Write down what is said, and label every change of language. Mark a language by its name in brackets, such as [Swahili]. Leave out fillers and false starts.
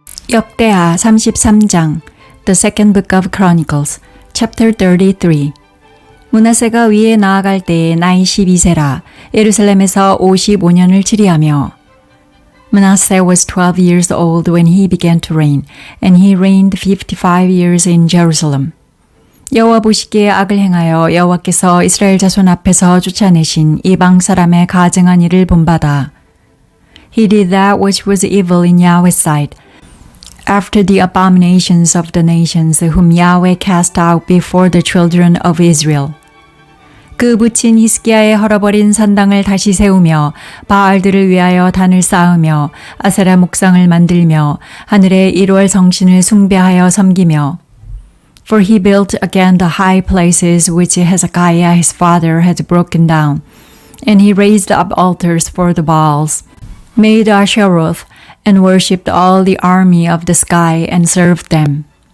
[Korean] 역대하 33장 [English] The Second Book of Chronicles Chapter 33 [Korean] 므낫세가 위에 나아갈 때에 나이 12세라 예루살렘에서 55년을 치리하며 [English] Manasseh was 12 years old when he began to reign, and he reigned 55 years in Jerusalem. [Korean] 여호와 보시기에 악을 행하여 여호와께서 이스라엘 자손 앞에서 쫓아내신 이방 사람의 가증한 일을 본받아. [English] He did that which was evil in Yahweh's sight, after the abominations of the nations whom Yahweh cast out before the children of Israel. [Korean] 그 부친 히스기야의 헐어버린 산당을 다시 세우며 바알들을 위하여 단을 쌓으며 아세라 목상을 만들며 하늘의 1월 성신을 숭배하여 섬기며 [English] For he built again the high places which Hezekiah his father had broken down, and he raised up altars for the Baals, made Asheroth, and worshipped all the army of the sky and served them.